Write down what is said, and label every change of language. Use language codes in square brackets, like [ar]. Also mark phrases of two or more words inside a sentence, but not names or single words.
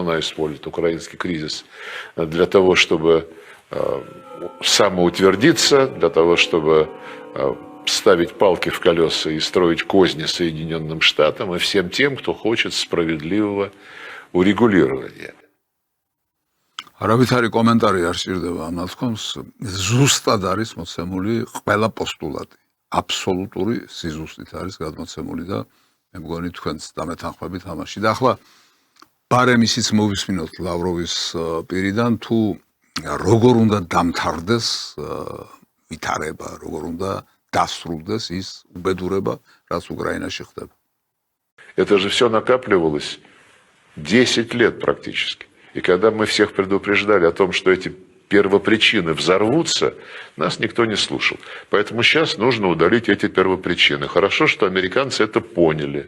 [ru] Она использует украинский кризис для того, чтобы самоутвердиться, для того, чтобы ставить палки в колеса и строить козни Соединенным Штатам и всем тем, кто хочет справедливого урегулирования. [ka] არავითარი კომენტარი არ სჭირდება ამ ნათქვამს, ზუსტად არის მოცემული ყველა პოსტულატი. აბსოლუტური სიზუსტით არის გადმოცემული და მე მგონი თქვენც დამეთანხმებით ამაში. და ახლა ბარემ ისიც მოვისმინოთ ლავროვის პირიდან, თუ როგორ უნდა დამთავრდეს ვითარება, როგორ უნდა დასრულდეს ის უბედურება, რაც უკრაინაში ხდება. [ru] Это же все накапливалось 10 лет практически. И когда мы всех предупреждали о том, что эти первопричины взорвутся, нас никто не слушал. Поэтому сейчас нужно удалить эти первопричины. Хорошо, что американцы это поняли.